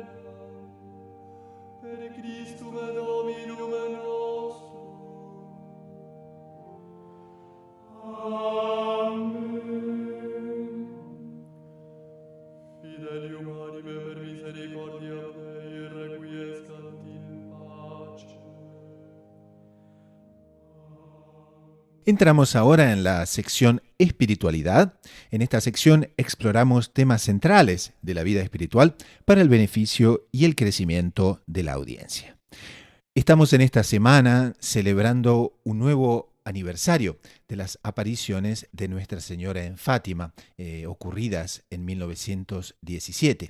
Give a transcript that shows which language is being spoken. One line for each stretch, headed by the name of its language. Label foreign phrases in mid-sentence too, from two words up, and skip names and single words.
Latin: Per Christum Dominum nostrum. Amen. Fidelium anime per misericordia Dei requiescant in pace.
Spanish: Entramos ahora en la sección espiritualidad. En esta sección exploramos temas centrales de la vida espiritual para el beneficio y el crecimiento de la audiencia. Estamos en esta semana celebrando un nuevo aniversario de las apariciones de Nuestra Señora en Fátima, ocurridas en 1917.